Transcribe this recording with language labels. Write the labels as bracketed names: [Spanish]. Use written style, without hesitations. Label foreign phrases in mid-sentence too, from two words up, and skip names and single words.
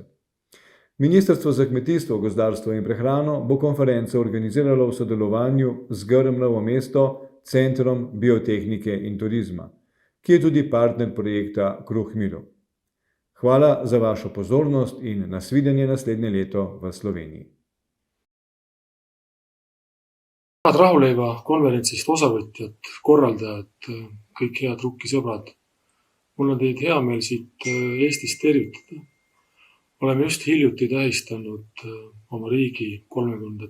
[Slovenian] Ministrstvo za kmetijstvo, gozdarstvo in prehrano bo konferenco organiziralo v sodelovanju z GRM Novo mesto, Centrom biotehnike in turizma, ki je tudi partner projekta Kruh miru. Hvala za vašo pozornost in nasvidenje naslednje leto v Sloveniji. [Estonian] Head Rahuleiva konverentsist osavõtjad, korraldajad, kõik head rukkisõbrad. Mul on teid hea meel siit Eestist tervitada. Oleme just hiljuti tähistanud oma riigi 30.